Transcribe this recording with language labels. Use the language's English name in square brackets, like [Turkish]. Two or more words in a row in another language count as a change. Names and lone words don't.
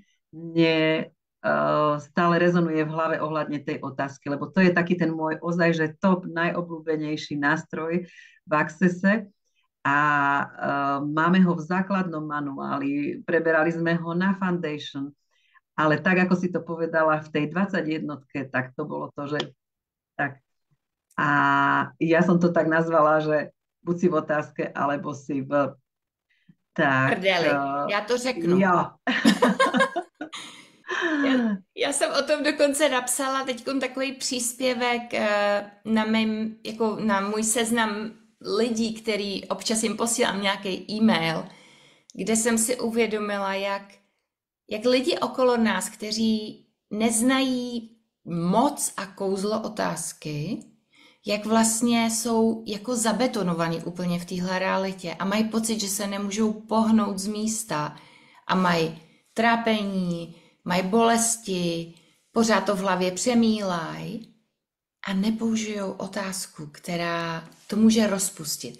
[Slovak] Mne stále rezonuje v hlave ohľadne tej otázky, lebo to je taký ten môj ozaj, že top najobľúbenejší nástroj v Accesse a máme ho v základnom manuáli, preberali sme ho na Foundation, ale tak, ako si to povedala v tej 21, tak to bolo to, že tak. A ja som to tak nazvala, že buď si v otázke, alebo si v... Tak, [Czech] Prdeli, já to řeknu. jo. Já jsem o tom dokonce napsala teď takový příspěvek na jako na můj seznam lidí, který občas jim posílám nějaký e-mail, kde jsem si uvědomila, jak lidi okolo nás, kteří neznají moc a kouzlo otázky, jak vlastně jsou jako zabetonovaní úplně v téhle realitě a mají pocit, že se nemůžou pohnout z místa a mají trápení, mají bolesti, pořád to v hlavě přemílají a nepoužijou otázku, která to může rozpustit.